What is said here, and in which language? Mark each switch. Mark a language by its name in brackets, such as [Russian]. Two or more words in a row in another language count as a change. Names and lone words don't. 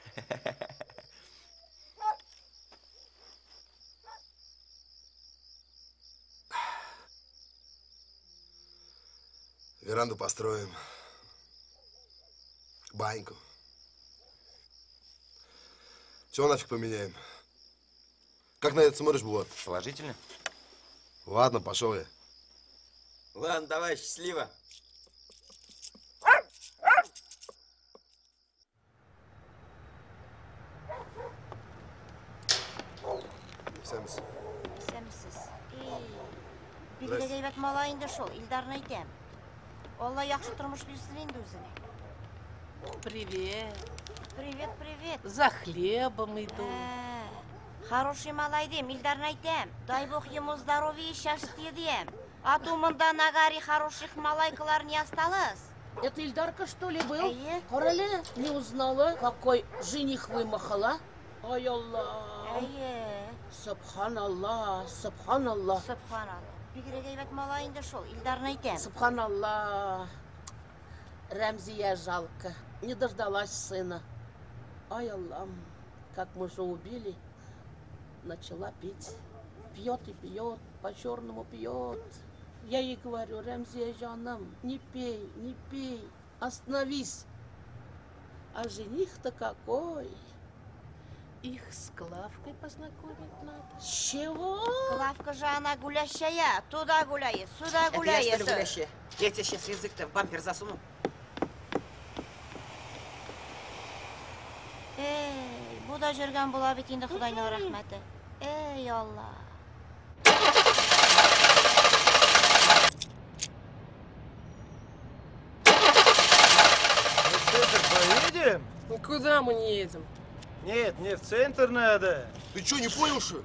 [Russian] Веранду построим. Баньку. Все нафиг поменяем. Как на это смотришь, Булат? Положительно? Ладно, пошел я. Ладно, давай, счастливо. Сәміз. Сәмсіз. [Tatar] Билгеле әйбәт малай инде шул, Илдарны әйтәм. Алла яхшы тормыш бирсен инде үзенә. [Russian] Привет. Привет, привет. За хлебом иду. [Tatar] Хороший малай дем, Илдарны әйтәм. [Russian] Дай Бог ему здоровья и счастья дем. А то [Tatar] мында нагари [Russian] хороших малайкалар не осталось. Это Ильдарка, что ли, был? [Tatar] Әйе. Карале, [Russian] не узнала, какой жених вымахала. [Tatar] Ай Аллах. Әйе. [Arabic] سبحان الله، سبحان الله. Субханаллах. [Tatar] Бигрәк әйбәт малай инде шул, Илдарны әйтәм. [Russian] Субханаллах. Рамзия жалко. Не дождалась сына. Ай Аллах, как мужа убили, начала пить. Пьет и пьет, по-черному пьет. Я ей говорю, Рамзия жанам, не пей, не пей, остановись. А жених-то какой. Их с Клавкой познакомить надо. С чего? Клавка же она гулящая, туда гуляет, сюда Это я, гуляет. что ли, гулящая? Я тебе сейчас язык-то в бампер засуну. [Tatar] Эй, bu da жүргән була бит инде Худайның рәхмәте. Эй, Алла. [Russian] В центр поедем? Куда мы не едем? Нет, мне в центр надо. Ты что, не понял, что?